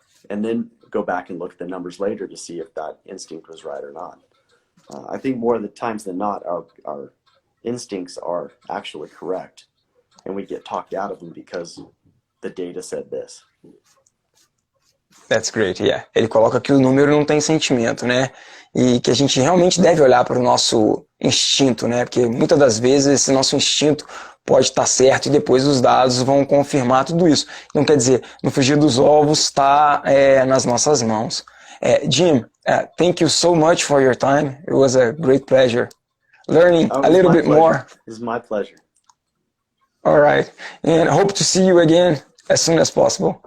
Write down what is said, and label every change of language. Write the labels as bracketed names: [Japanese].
[English] And then go back and look at the numbers later to see if that instinct was right or not. I think more of the times than not, our instincts are actually correct, and we get talked out of them because the data said this. That's great, yeah. [Portuguese] Ele coloca que o número não tem sentimento, né? E que a gente realmente deve olhar para o nosso instinto, né? Porque muitas das vezes esse nosso instinto pode estar certo e depois os dados vão confirmar tudo isso. Então, quer dizer, no frigir dos ovos está nas nossas mãos. [English] Jim, thank you so much for your time. It was a great pleasure learning a little bit more. It was my pleasure. All right. And hope to see you again as soon as possible.